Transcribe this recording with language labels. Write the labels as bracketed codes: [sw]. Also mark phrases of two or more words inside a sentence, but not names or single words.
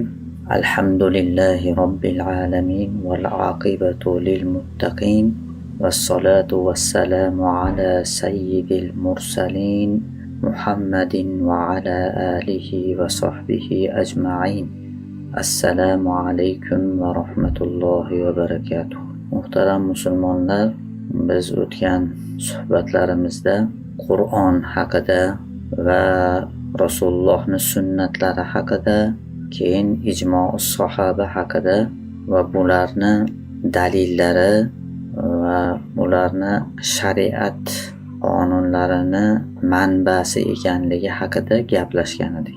[ar] الحمد لله رب العالمين والعاقبة للمتقين والصلاة والسلام على سيد المرسلين محمد وعلى آله وصحبه أجمعين. السلام عليكم ورحمة الله وبركاته. [uz] Muhtaram musulmonlar, biz o'tgan suhbatlarimizda Qur'on haqida va Rasulullohning sunnatlari haqida, keyin ijmo'us sahaba haqida va bularni dalillari va ularni shariat qonunlarini manbasi ekanligi haqida gaplashgan edik.